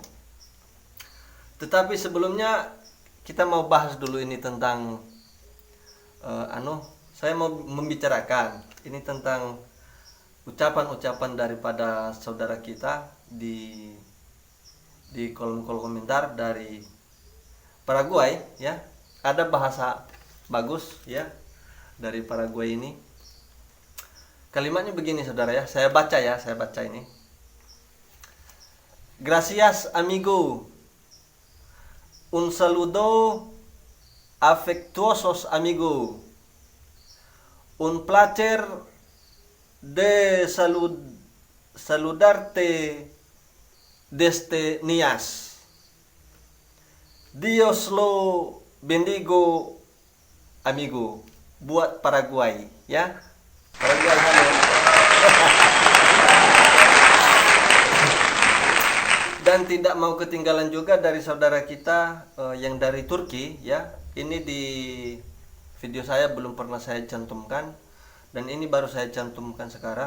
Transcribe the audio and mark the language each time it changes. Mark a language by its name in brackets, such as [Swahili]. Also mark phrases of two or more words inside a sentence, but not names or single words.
[Indonesian] Tetapi sebelumnya kita mau bahas dulu ini tentang saya mau membicarakan ini tentang ucapan-ucapan daripada saudara kita di kolom-kolom komentar dari Paraguay ya. Ada bahasa bagus ya dari Paraguay ini. Kalimatnya begini saudara ya, saya baca ini. [Spanish] Gracias amigo. Un saludo afectuosos amigo. Un placer de saludarte desde Nias. Dios lo bendigo amigo. [Indonesian] Buat Paraguay ya. Paraguay halo. Dan tidak mau ketinggalan juga dari saudara kita yang dari Turki ya. Ini di video saya belum pernah saya cantumkan, dan ini baru saya cantumkan sekarang.